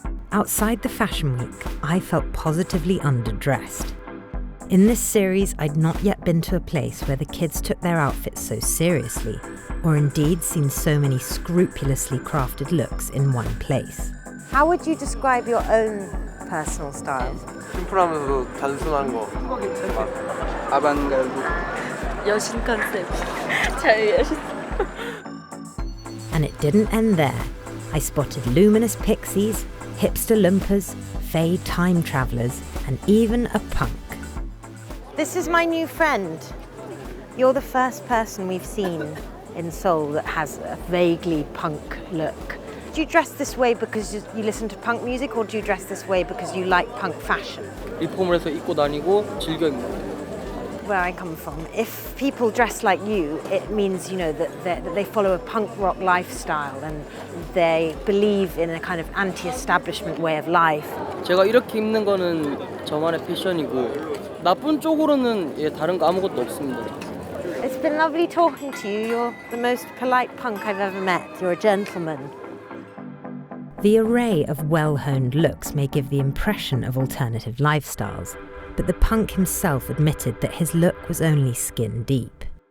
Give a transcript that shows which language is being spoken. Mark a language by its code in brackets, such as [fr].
[en] Outside the Fashion Week, I felt positively underdressed. In this series, I'd not yet been to a place where the kids took their outfits so seriously, or indeed seen so many scrupulously crafted looks in one place. How would you describe your own personal style? [ko] 심플하면서도 단순한 거. 아방가르드. 여신 컨셉. 잘 여신. [en] And it didn't end there. I spotted luminous pixies, hipster lumpers, fey time travellers, and even a punk. This is my new friend. You're the first person we've seen in Seoul that has a vaguely punk look. Do you dress this way because you listen to punk music, or do you dress this way because you like punk fashion? [ko] 리폼을 해서 입고 다니고 즐겨 입는 거. [en] Where I come from, if people dress like you, it means, that they follow a punk rock lifestyle and they believe in a kind of anti-establishment way of life. [ko] 제가 이렇게 입는 거는 저만의 패션이고 나쁜 쪽으로는 예, 다른 거 아무것도 없습니다. [en] It's been lovely talking to you. You're the most polite punk I've ever met. You're a gentleman. The array of well-honed looks may give the impression of alternative lifestyles, but the punk himself admitted that his look was only skin deep.